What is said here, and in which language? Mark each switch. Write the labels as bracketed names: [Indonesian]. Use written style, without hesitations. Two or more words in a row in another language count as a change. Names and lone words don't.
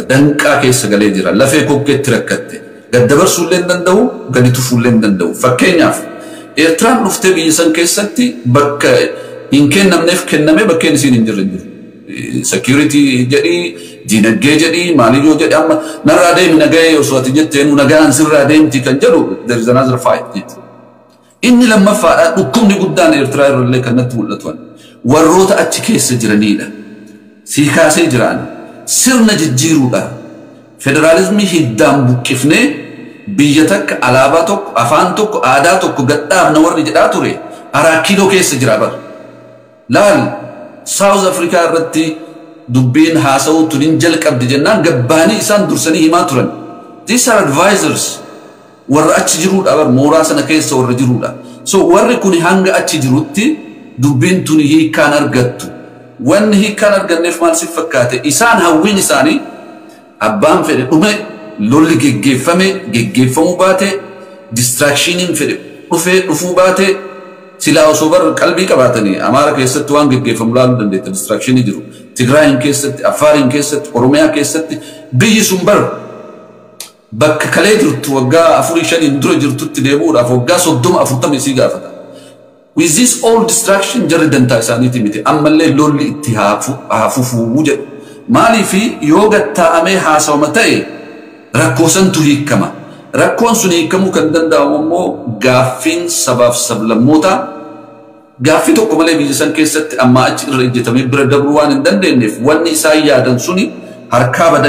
[Oromo] Danqaa keessa galee jira. Lafee kokkeetti rakkatte. Gaddabarsuu illee hin danda'u, gadi tufuu illee hin danda'u. Fakkeenyaaf Eertiraan dhuftee biyya san keessatti bakka hin kennamneef kennamee bakkeen isiin hin jirre jiru. Security jedhii, diinagdee jedhii, maaliyyoo jedhii amma narraa deemi nagahee osoo ati jetteen nagaan sirraa deemti kan jedhu [English] there is another fight [Oromo] jechuudha. Inni lammaffaadha dhukkubni guddaan Eertiraa irrallee kan natti mul'atu warroota achi keessa jiranidha. Sii kaasee jiraan sirna jijjiiruudha. Federalizmii hiddaan buqqifnee biyya takka alaabaa tokko afaan tokko aadaa tokko gadhaafna warri jedhaa ture araa kiiloo keessa jira bar. Laal South Africa irratti dubbiin haasa'uu tunin jalqabdi jennaan gabbaanii isaan dursanii himaa turan. [English] These are advisors. [Oromo] warra achi jiruudha bar mooraa sana keessa warra jiruudha so warri kun hanga achi jirutti dubbiin tuni hiikaan argattu wanni hiikaan arganneef maal si fakkaate isaan hawwiin isaanii abbaan fedhe dhume lolli geggeeffamuu baate distractioniin fedhe dhufuu baate silaa osoo bar qalbii qabaatanii Amaara keessatti waan geggeeffamu laaluu dandeetta distractionii jiru Tigraayin keessatti Affaariin keessatti Oromiyaa keessatti biyyi sun bar bakka kalee jirtu waggaa 4-5 dura jirtutti deebi'uudhaaf waggaa 30-40 isii gaafata [English] with this all distraction [Oromo] jarri dantaa isaaniiti miti ammallee lolli itti haafufuu jedhu maaliifi yoo gattaa'amee haasawama ta'e rakkoo santu hiikama rakkoon sun hiikamuu kan danda'amu immoo gaaffiin sabaaf sablammoota gaaffii tokko malee biyya san keessatti amma achi irra ejjetamee bira dabruu waan hin dandeenyeef wanni isaan yaadan suni harkaa bada